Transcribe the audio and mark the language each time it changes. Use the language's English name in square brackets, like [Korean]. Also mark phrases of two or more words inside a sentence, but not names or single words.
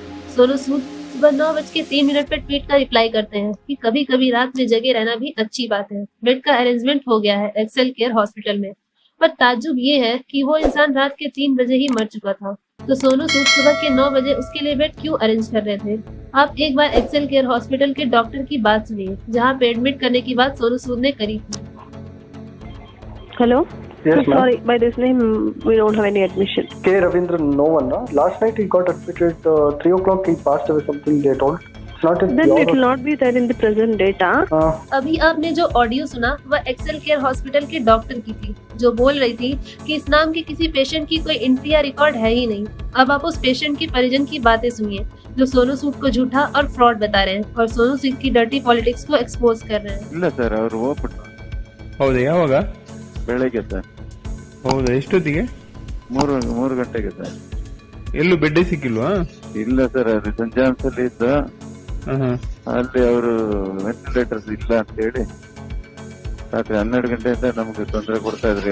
[Hindi] सोनू सूद सुबह 9:03 पे ट्वीट का रिप्लाई करते हैं कि कभी कभी रात में जगे रहना भी अच्छी बात है, बेड का अरेंजमेंट हो गया है एक्सेल केयर हॉस्पिटल में। पर ताज्जुब ये है कि वो इंसान रात के 3 बजे ही मर चुका था, तो सोनू सूद सुबह के 9 बजे उसके लिए बेड क्यों अरेंज कर रहे थे। आप एक बार एक्सेल केयर हॉस्पिटल के डॉक्टर की बात सुनिए, जहाँ पे एडमिट करने की बात सोनू सूद ने करी थी। [English] हेलो। Yes, ma'am. Sorry, by this name we don't have any admission. K. Ravindran, no one. No? Last night he got admitted 3 o'clock. He passed away. Something they told. It's not in Then your. it will not be there in the present data. [Hindi] अभी आपने जो ऑडियो सुना वह एक्सेल केयर हॉस्पिटल के डॉक्टर की थी, जो बोल रही थी कि इस नाम के किसी पेशेंट की कोई एंट्री या रिकॉर्ड है ही नहीं। अब आप उस पेशेंट की परिजन की बातें सुनिए, जो सोनू सूद को झूठा और फ्रॉड बता रहे हैं और सोनू सूद की [English] dirty politics [Hindi] को एक्सपोज कर रहे हैं। [Kannada] ಇಲ್ಲ ಸರ್ ಅವರು ಹೋಗ್ಬಿಟ್ರು ಹೌದಾ? ಯಾವಾಗ? ಬೆಳಗ್ಗೆ ಸರ್ ಹೌದಾ? ಎಷ್ಟೊತ್ತಿಗೆ? 3 ಗಂಟೆಗೆ ಸರ್. ಎಲ್ಲೂ ಬೆಡ್ಡೇ ಸಿಕ್ಕಿಲ್ವಾ? ಇಲ್ಲ ಸರ್, ಅದು ಸಂಜಾನ್ಸ್ ಅಲ್ಲಿ ಇದ್ದ, ಅಲ್ಲಿ ಅವರು ವೆಂಟಿಲೇಟರ್ಸ್ ಇಲ್ಲ ಅಂತ ಹೇಳಿ ರಾತ್ರಿ 12 ಗಂಟೆಯಿಂದ ನಮ್ಗೆ ತೊಂದರೆ ಕೊಡ್ತಾ ಇದ್ರಿ.